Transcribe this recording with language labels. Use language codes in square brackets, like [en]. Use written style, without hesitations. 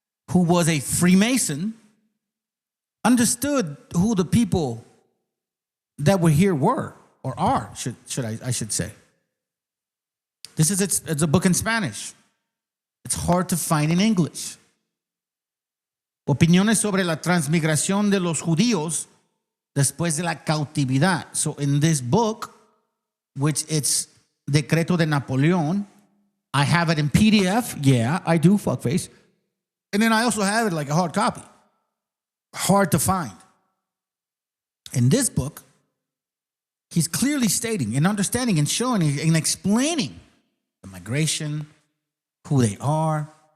[en] who was a Freemason, understood who the people that were here were or are, I should say. It's a book in Spanish. It's hard to find in English. [es] Opiniones sobre la transmigración de los judíos después de la cautividad. [en] So in this book, which it's Decreto de Napoleón, I have it in PDF. Yeah, I do, fuckface. And then I also have it like a hard copy. Hard to find. In this book, he's clearly stating and understanding and showing and explaining the migration, who they are.